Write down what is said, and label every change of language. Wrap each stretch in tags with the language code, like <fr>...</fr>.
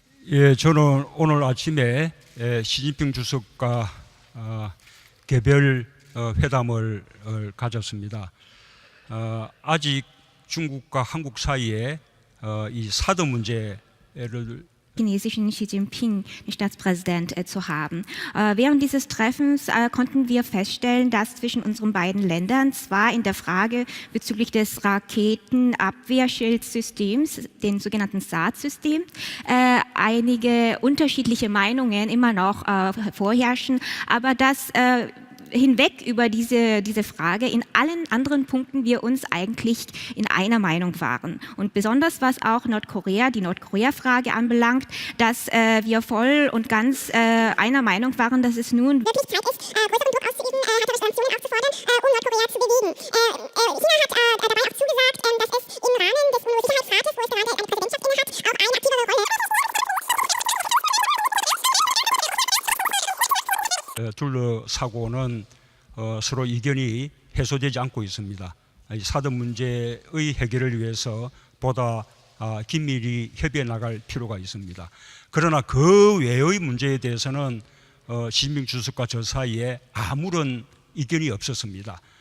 <ko>예, 저는 오늘 아침에 시진핑 주석과 개별 회담을 가졌습니다. 아직 중국과 한국 사이에 이 사드 문제를</ko> <de>chinesischen Xi Jinping, den Staatspräsident, zu haben. Während dieses Treffens konnten wir feststellen, dass zwischen unseren beiden Ländern zwar in der Frage bezüglich des Raketenabwehrschildsystems, den sogenannten SAD-System, einige unterschiedliche Meinungen immer noch vorherrschen, aber dass hinweg über diese Frage in allen anderen Punkten wir uns eigentlich in einer Meinung waren. Und besonders was auch die Nordkorea-Frage anbelangt, dass wir voll und ganz einer Meinung waren, dass es nun wirklich Zeit ist, größeren Druck auszuüben, härtere Sanktionen aufzufordern, um Nordkorea zu bewegen. China hat dabei auch zugesagt, dass es im Rahmen des UNO-Sicherheitsrates, wo es gerade eine Präsidentschaft innehat, auch eine aktivere Rolle</de> <ko>둘러싸고는 서로 이견이 해소되지 않고 있습니다. 이 사드 문제의 해결을 위해서 보다 긴밀히 협의해 나갈 필요가 있습니다. 그러나 그 외의 문제에 대해서는 시진핑 주석과 저 사이에 아무런 이견이 없었습니다.</ko>